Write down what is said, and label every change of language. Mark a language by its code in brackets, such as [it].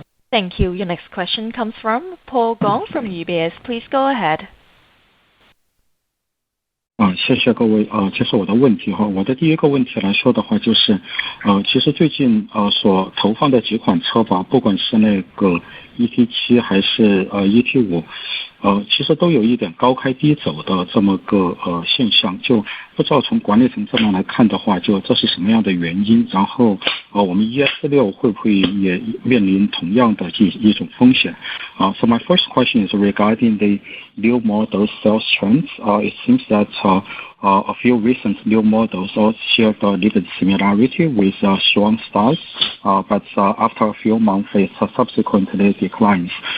[en] Thank you. Your next question comes from Paul Gong from UBS. Please go ahead. [zh] 谢谢各位接受我的问题哈。我的第一个问题来说的话，就是其实最近所投放的几款车吧，不管是那个 ET7 还是ET5，其实都有一点高开低走的这么个现象，就不知道从管理层这边来看的话，就这是什么样的原因？然后我们 ES6 会不会也面临同样的一种风险？ [en] So my first question is regarding the new model sales trends. It seems that a few recent new models all share a little similarity with strong starts, but after a few months it subsequently declines.